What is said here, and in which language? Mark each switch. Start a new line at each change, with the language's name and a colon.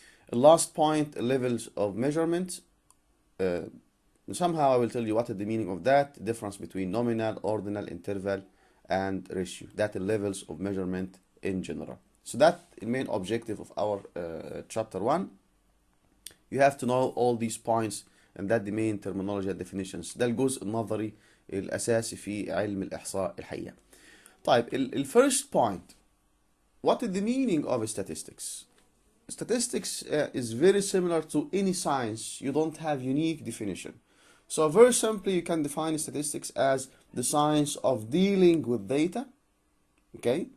English: The last point, levels of measurement. Somehow I will tell you what is the meaning of that, difference between nominal, ordinal, interval, and ratio. That is levels of measurement in general. So that's the main objective of our chapter 1. You have to know all these points, and that the main terminology and definitions.
Arabic: ده الجزء النظري الأساسي في علم الإحصاء الحقيقة. طيب ال
English: first point, what is the meaning of statistics? Statistics is very similar to any science. You don't have unique definition. So very simply, you can define statistics as the science of dealing with data, okay?